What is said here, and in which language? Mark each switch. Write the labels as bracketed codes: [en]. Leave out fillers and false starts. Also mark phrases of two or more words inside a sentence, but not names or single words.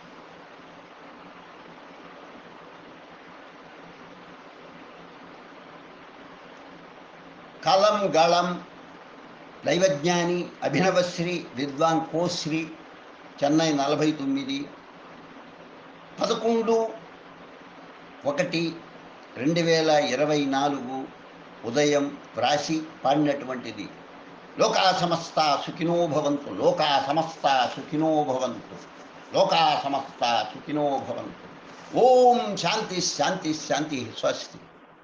[te] కలం గళం దైవజ్ఞాని అభినవశ్రీ విద్వాన్ కోశ్రీ చెన్నై 49 11/1/2024 ఉదయం వ్రాసి పాడినటువంటిది. [sa] లోకా సమస్తా సుఖినో భవంతు. లోకా సమస్తా సుఖినో భవంతు. లోకా సమస్తా సుఖినో భవంతు. ఓం శాంతి శాంతి శాంతి. స్వస్తి.